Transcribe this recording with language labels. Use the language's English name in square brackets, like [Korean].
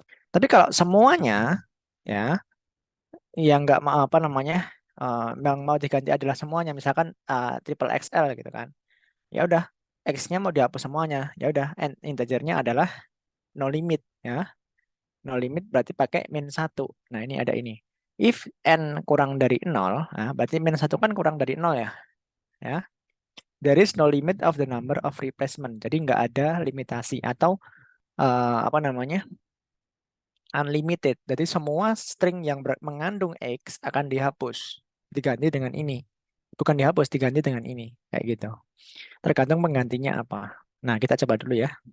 [Indonesian] Tapi kalau semuanya ya yang nggak mau apa namanya yang mau diganti adalah semuanya, misalkan triple XL gitu kan. Ya udah X-nya mau dihapus semuanya. Ya udah integernya adalah no limit ya. No limit berarti pakai min 1. Nah, ini ada ini. If n kurang dari 0, nah, berarti min 1 kan kurang dari 0 ya. Ya. [English] There is no limit of the number of replacement. [Indonesian] Jadi nggak ada limitasi atau apa namanya? Unlimited. Jadi semua string yang mengandung X akan dihapus. Diganti dengan ini. Bukan dihapus, diganti dengan ini. Kayak gitu. Tergantung penggantinya apa. Nah, kita coba dulu ya.